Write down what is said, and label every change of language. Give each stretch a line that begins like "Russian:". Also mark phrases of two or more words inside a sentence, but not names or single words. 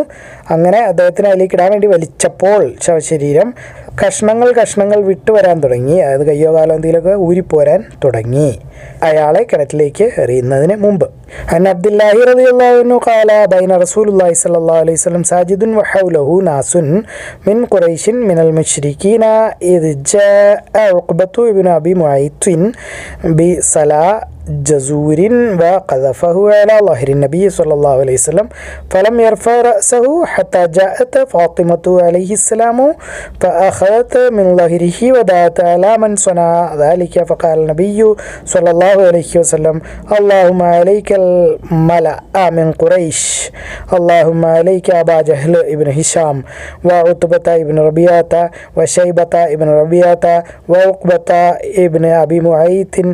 Malayalam: അങ്ങനെ അദ്ദേഹത്തിന് അതിലേക്ക് ഇടാൻ വേണ്ടി വലിച്ചപ്പോൾ ശവശരീരം കഷ്ണങ്ങൾ വിട്ടു വരാൻ തുടങ്ങി, അതായത് കയ്യോ കാലോ എന്തെങ്കിലുമൊക്കെ ഊരിപ്പോരാൻ തുടങ്ങി അയാളെ കിണറ്റിലേക്ക് എറിയുന്നതിന് മുമ്പ്.
Arabic: عن عبد الله رضي الله عنه قال بينا رسول الله صلى الله عليه وسلم ساجد وحوله ناس من قريش من المشركين إذ جاء عقبة بن أبي معيط ബിസലാ جزور وقذفه على ظهر النبي صلى الله عليه وسلم فلم يرفع رأسه حتى جاءت فاطمة عليه السلام فأخذت من ظهره ودعت على من صنع ذلك فقال النبي صلى الله عليه وسلم اللهم عليك الملأ من قريش اللهم عليك أبا جهل ابن هشام وعتبة ابن ربيعة وشيبة ابن ربيعة وعقبة ابن أبي معيط